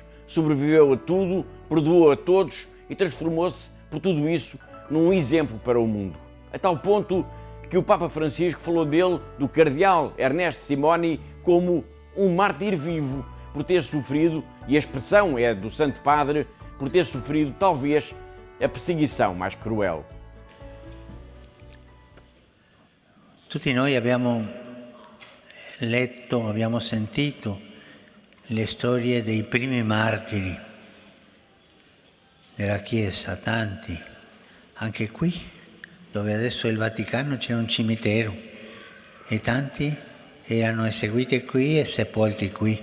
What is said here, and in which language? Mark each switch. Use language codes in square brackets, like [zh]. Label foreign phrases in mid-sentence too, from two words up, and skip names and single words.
[pt] Sobreviveu a tudo, perdoou a todos e transformou-se, por tudo isso, num exemplo para o mundo. A tal ponto que o Papa Francisco falou dele, do cardeal Ernest Simoni, como um mártir vivo por ter sofrido, e a expressão é do Santo Padre, por ter sofrido talvez a perseguição mais cruel. [it] Tutti noi abbiamo letto, abbiamo sentito le storie dei primi martiri della Chiesa, tanti, anche qui, dove adesso è il Vaticano, c'è un cimitero e tanti erano eseguiti qui e sepolti qui.